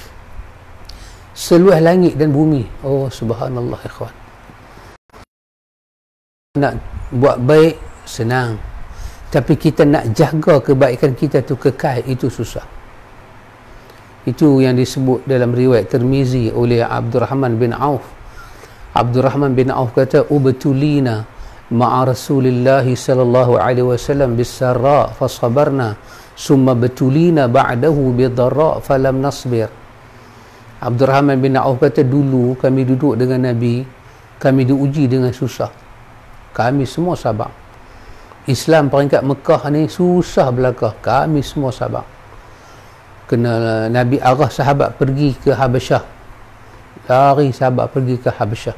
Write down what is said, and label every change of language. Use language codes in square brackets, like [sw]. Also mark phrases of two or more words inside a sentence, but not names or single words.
[ms] Seluas langit dan bumi. Oh subhanallah ikhwan. nak buat baik senang, tapi kita nak jaga kebaikan kita tu kekal, itu susah. Itu yang disebut dalam riwayat Tirmizi oleh Abdurrahman bin Auf. Abdurrahman bin Auf kata, [ar] ابتلينا مع رسول الله صلى الله عليه وسلم بالسراء فصبرنا ثم ابتلينا بعده بالضراء فلم نصبر. [ms] Abdurrahman bin Auf kata, dulu kami duduk dengan Nabi, kami diuji dengan susah, kami semua sabar. Islam peringkat Mekah ni susah belaka, kami semua sabar. Kena Nabi arah sahabat pergi ke Habasyah, lari sahabat pergi ke Habasyah.